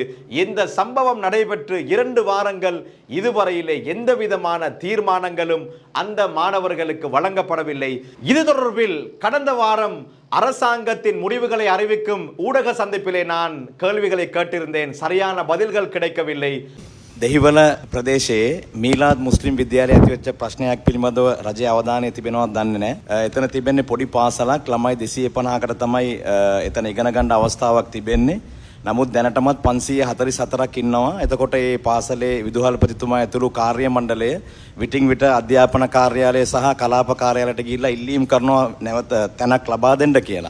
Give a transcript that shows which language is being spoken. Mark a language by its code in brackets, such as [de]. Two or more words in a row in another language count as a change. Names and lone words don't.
[ta] இந்த சம்பவம் நடைபெற்று 2 வாரங்கள் இதுவரையிலே எந்த விதமான தீர்மானங்களும் அந்த மாணவர்களுக்கு வழங்கப்படவில்லை. இது தொடர்பில் கடந்த வாரம் அரசாங்கத்தின் முடிவுகளை அறிவிக்கும் ஊடக சந்திப்பிலே நான் கேள்விகளை கேட்டிருந்தேன். சரியான பதில்கள் கிடைக்கவில்லை. [si] දෙහිවල ප්‍රදේශයේ මීලාද් මුස්ලිම් විද්‍යාලයේ ඇති වෙච්ච ප්‍රශ්නයක් පිළිබඳව රජයේ අවධානය තිබෙනවද දන්නේ නැහැ. එතන තිබෙන්නේ පොඩි පාසලක්, ළමයි 250කට තමයි එතන ඉගෙන ගන්න අවස්ථාවක් තිබෙන්නේ. නමුත් දැනටමත් 544ක් ඉන්නවා. එතකොට මේ පාසලේ විදුහල්පතිතුමා ඇතුළු කාර්ය මණ්ඩලය විටින් විට අධ්‍යාපන කාර්යාලය සහ කලාප කාර්යාලයට ගිහිල්ලා ඉල්ලීම් කරනවා නැවත තැනක් ලබා දෙන්න කියලා.